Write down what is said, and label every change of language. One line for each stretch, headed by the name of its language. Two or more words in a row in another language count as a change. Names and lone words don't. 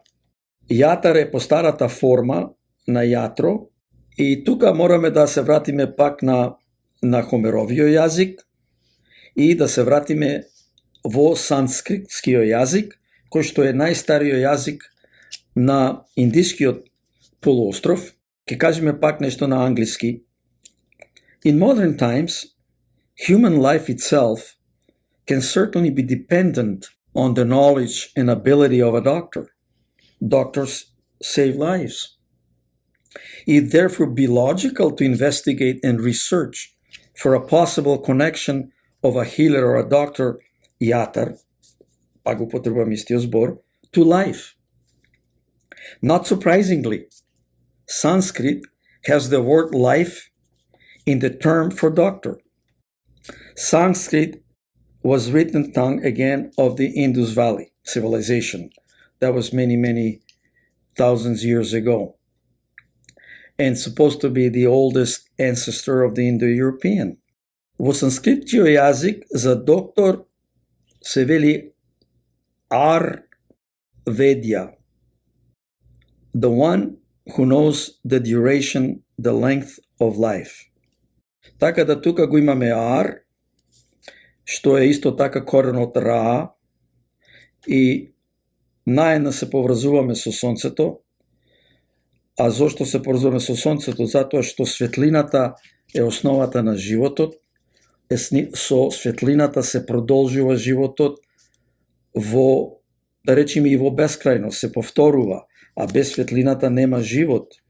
Macedonian: Јатар е постарата форма на јатро и тука мораме да се вратиме пак на Хомеровиот јазик и да се вратиме во санскритскиот јазик, кој што е најстариот јазик на Индискиот полуостров. Ќе кажеме пак нешто на англиски.
English: In modern times, human life itself can certainly be dependent on the knowledge and ability of a doctor. Doctors save lives. It'd therefore be logical to investigate and research for a possible connection of a healer or a doctor, iatar,
Macedonian: пак употребувам истиот збор,
English: to life. Not surprisingly, Sanskrit has the word life in the term for doctor. Sanskrit was written tongue again of the Indus Valley civilization. That was many, many thousands years ago. And supposed to be the oldest ancestor of the Indo-European.
Macedonian: Во санскритскиот јазик за доктор се вели Ayurvedya,
English: the one who knows the duration, the length of life.
Macedonian: Така да тука го имаме ар, што е исто така корен од ра, и наедно се поврзуваме со сонцето, А зошто се поврзуваме со сонцето? Затоа што светлината е основата на животот, со светлината се продолжува животот во, да речеме, и во бескрајност, се повторува, а без светлината нема живот.